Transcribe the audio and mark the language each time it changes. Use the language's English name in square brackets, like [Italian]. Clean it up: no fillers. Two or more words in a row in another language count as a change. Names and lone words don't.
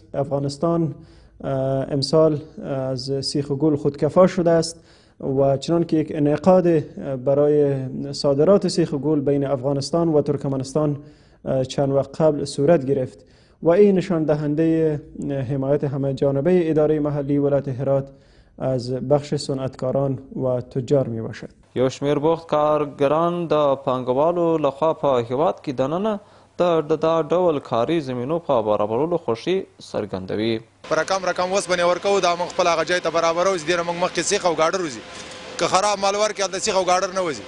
[Persian] افغانستان امسال از سیخ و گل خودکفا شده است و چنان که یک انعقاد برای صادرات سیخ و گل بین افغانستان و ترکمنستان چند وقت قبل صورت گرفت و این نشان دهنده حمایت همه جانبه اداره محلی ولایت هرات از بخش صنعتکاران و تجار می باشد. [Pashto] یو شمیر بوخت کارګران د پانګوالو لخوا په هیواد کې دننه د ډول کاري زمینو په برابرولو خوښي څرګندوي. په رقم اوسپنې ورکوو دا موږ خپل هغه ځای ته برابروو چې ډېره موږ مخکې سیخ او ګاډر وځي، که خراب مال ورکړي هلته سیخ او ګاډر نه وځي.